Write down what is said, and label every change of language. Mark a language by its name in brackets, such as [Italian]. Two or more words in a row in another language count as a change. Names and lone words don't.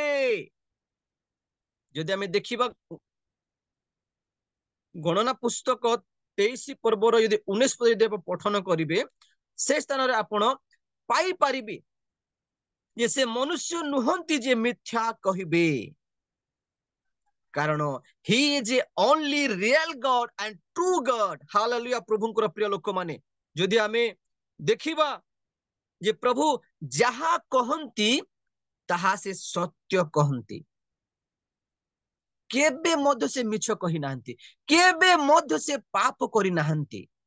[Odia] ଯଦି ଆମେ ଦେଖିବା ଗଣନା ପୁସ୍ତକ 23 ପର୍ବର ଯଦି 19 ପଦ ଯଦି ପଠନ କରିବେ, ସେ ସ୍ଥାନରେ ଆପଣ ପାଇପାରିବେ ଯେ ସେ ମନୁଷ୍ୟ ନୁହନ୍ତି ଯେ ମିଥ୍ୟା କହିବେ। କାରଣ [English] he is only real God and true God। [Odia] ହାଲେଲୁୟା। ପ୍ରଭୁଙ୍କର ପ୍ରିୟ ଲୋକମାନେ, ଯଦି ଆମେ ଦେଖିବା ଯେ ପ୍ରଭୁ ଯାହା କହନ୍ତି ତାହା ସେ ସତ୍ୟ କହନ୍ତି। କେବେ ମଧ୍ୟ ସେ ମିଛ କହି ନାହାନ୍ତି, କେବେ ମଧ୍ୟ ସେ ପାପ କରି ନାହାନ୍ତି।